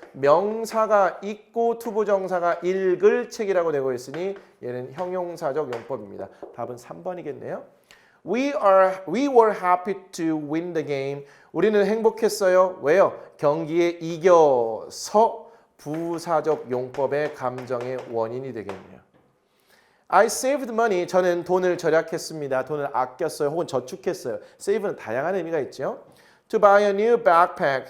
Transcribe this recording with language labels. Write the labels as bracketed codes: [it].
[ko] 명사가 있고 투부정사가 읽을 책이라고 되고 있으니 얘는 형용사적 용법입니다. 답은 3번이겠네요. [en] We were happy to win the game. [ko] 우리는 행복했어요. 왜요? 경기에 이겨서 부사적 용법의 감정의 원인이 되겠네요. [en] I saved money. [ko] 저는 돈을 절약했습니다. 돈을 아꼈어요. 혹은 저축했어요. save는 다양한 의미가 있죠. [en] To buy a new backpack.